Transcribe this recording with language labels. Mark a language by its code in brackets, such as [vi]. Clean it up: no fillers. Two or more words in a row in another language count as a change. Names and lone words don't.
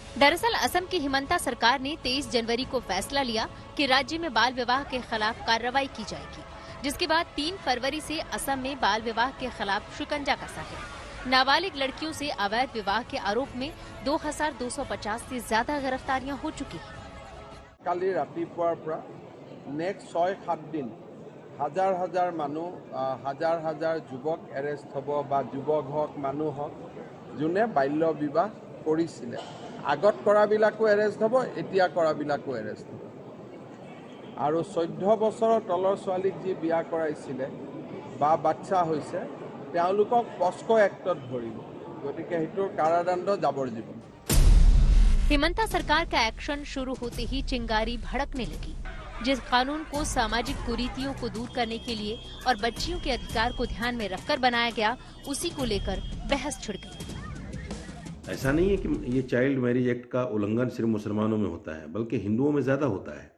[hi] दरअसल असम की हिमंता सरकार ने 23 जनवरी को फैसला लिया कि राज्य में बाल विवाह के खिलाफ कार्रवाई की जाएगी, जिसके बाद 3 फरवरी से असम में बाल विवाह के खिलाफ शिकंजा कसा है। नाबालिग लड़कियों से अवैध विवाह के आरोप में 2250 से ज्यादा गिरफ्तारियां हो चुकी हैं। [as] কালি ৰাতিপুৱাৰ পৰা নেক্সট 6-7 দিন হাজাৰ হাজাৰ মানুহ, হাজাৰ হাজাৰ যুৱক এৰেষ্ট হ'ব বা যুৱক হওক মানুহ হওক যোনে বাল্য বিবাহ কৰিছিলে। আগত কৰাবিলাকো এৰেষ্ট হ'ব, এতিয়া কৰাবিলাকো এৰেষ্ট হ'ব। আৰু 14 বছৰৰ তলৰ ছোৱালীক যি বিয়া কৰাইছিলে বা বাচ্চা হৈছে তেওঁলোকক পস্কো এক্টত ধৰিব। গতিকে সেইটোৰ কাৰাদণ্ড যাৱজ্জীৱন। [hi] हिमंता सरकार का एक्शन शुरू होते ही चिंगारी भड़कने लगी। जिस कानून को सामाजिक कुरीतियों को दूर करने के लिए और बच्चियों के अधिकार को ध्यान में रखकर बनाया गया, उसी को लेकर बहस छिड़ गई। ऐसा नहीं है कि ये [en] child marriage act [hi] का उल्लंघन सिर्फ मुसलमानों में होता है, बल्कि हिंदुओं में ज्यादा होता है।